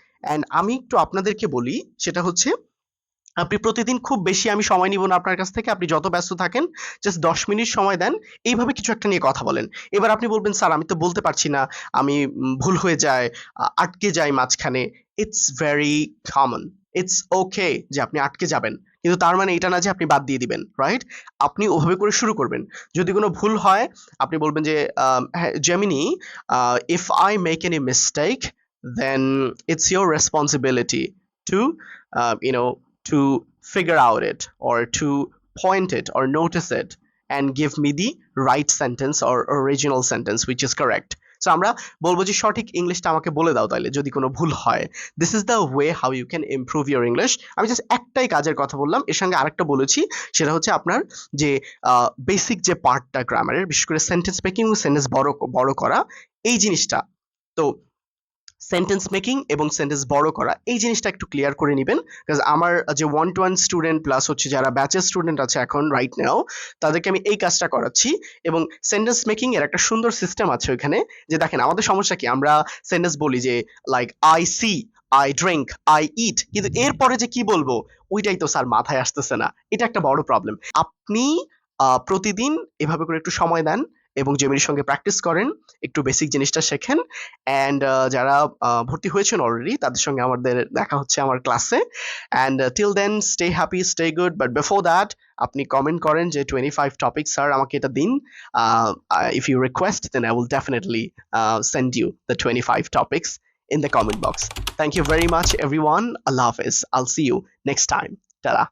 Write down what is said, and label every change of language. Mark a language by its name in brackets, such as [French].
[Bangla] And আমি একটু আপনাদেরকে বলি, সেটা হচ্ছে আপনি প্রতিদিন, খুব বেশি আমি সময় নিব না আপনার কাছ থেকে, আপনি যত ব্যস্ত থাকেন জাস্ট 10 মিনিট সময় দেন, এইভাবে কিছু একটা নিয়ে কথা বলেন। এবার আপনি বলবেন স্যার আমি তো বলতে পারছি না, আমি ভুল হয়ে যায়, আটকে যাই মাঝখানে। [English] it's very common, it's okay [Bangla] যে আপনি আটকে যাবেন, কিন্তু তার মানে এটা না যে আপনি বাদ দিয়ে দিবেন, রাইট? আপনি ওভাবে করে শুরু করবেন। যদি কোনো ভুল হয় আপনি বলবেন যে হ্যাঁ Gemini, [English] If I make any mistake then it's your responsibility to you know to figure out it or to point it or notice it and give me the right sentence or original sentence which is correct. [Bangla] So আমরা বলবো যে সঠিক ইংলিশটা আমাকে বলে দাও তাইলে যদি কোনো ভুল হয়। [English] This is the way how you can improve your English. [Bangla] আমি জাস্ট একটাই কাজের কথা বললাম, এর সঙ্গে আরেকটা বলেছি, সেটা হচ্ছে আপনার যে বেসিক যে পার্টটা গ্রামারের, বিশেষ করে সেন্টেন্স মেকিং এবং সেন্টেন্স বড় করা এই জিনিসটা। তো সেন্টেন্স মেকিং এবং সেন্টেন্স বড় করা এই জিনিসটা একটু ক্লিয়ার করে নেবেন, বিকজ আমার যে 1-to-1 স্টুডেন্ট প্লাস হচ্ছে যারা ব্যাচের স্টুডেন্ট আছে এখন রাইট নাও, তাদেরকে আমি এই কাজটা করাচ্ছি। এবং সেন্টেন্স মেকিং এর একটা সুন্দর সিস্টেম আছে ওইখানে, যে দেখেন আমাদের সমস্যা কি, আমরা সেন্টেন্স বলি যে like [English] I see, I drink, I eat, [Bangla] কিন্তু এরপরে যে কি বলবো ওইটাই তো স্যার মাথায় আসতেছে না। এটা একটা বড় প্রবলেম। আপনি প্রতিদিন এভাবে করে একটু সময় দেন এবং জেমিনির সঙ্গে প্র্যাকটিস করেন, একটু বেসিক জিনিসটা শেখেন। অ্যান্ড যারা ভর্তি হয়েছেন অলরেডি তাদের সঙ্গে আমাদের দেখা হচ্ছে আমার ক্লাসে। [English] and till then stay happy, stay good, but before that [Bangla] আপনি কমেন্ট করেন যে 25 টপিক স্যার আমাকে এটা দিন। [English] If you request then I will definitely send you the 25 topics in the comment box. Thank you very much everyone. Allah Hafiz. I'll see you next time. Ta-da.